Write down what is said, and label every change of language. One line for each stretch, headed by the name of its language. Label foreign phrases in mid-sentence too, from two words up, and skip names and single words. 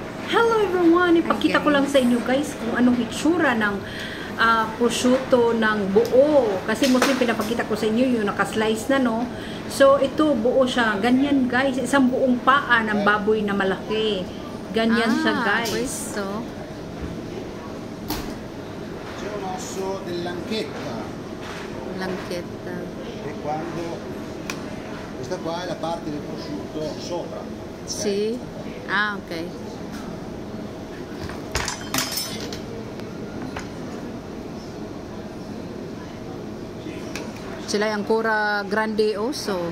English: Hello everyone!
Filipino: Ipakita ko lang sa inyo guys kung anong itsura ng prosciutto ng buo. Kasi mostly pinapakita ko sa inyo yung nakaslice na, no? So ito buo siya. Ganyan guys. Isang buong paa ng baboy na malaki. Ganyan siya guys.
Italian: Questo? C'è un osso dell'anchetta. L'anchetta. E quando questa qua è la parte del prosciutto sopra. Sì? Ah, ok. Ce l'hai ancora grande osso?